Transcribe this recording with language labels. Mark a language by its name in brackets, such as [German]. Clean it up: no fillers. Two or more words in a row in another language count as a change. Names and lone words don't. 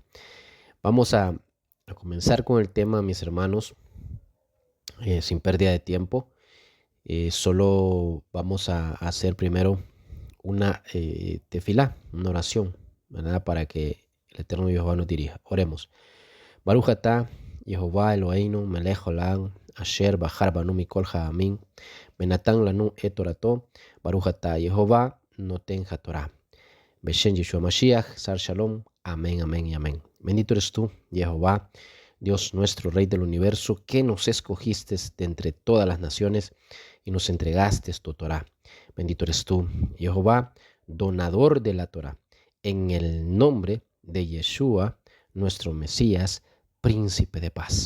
[Spanish] Vamos a comenzar con el tema, mis hermanos, sin pérdida de tiempo. Solo vamos a hacer primero una tefilá, una oración, ¿verdad? Para que el eterno Jehová nos dirija. Oremos. [Hebrew] ברוך אתה יהוה אלהינו מלך עולם אשר בחר בנו מכל העמים ונתן לנו את תורתו, ברוך אתה יהובה נותן התורה. בשם ישוע משיח, שר שלום, [Spanish] amén, amén y amén. Bendito eres tú, Jehová, Dios nuestro Rey del universo, que nos escogiste de entre todas las naciones y nos entregaste tu Torah. Bendito eres tú, Jehová, donador de la Torah, en el nombre de Yeshua, nuestro Mesías, príncipe de paz.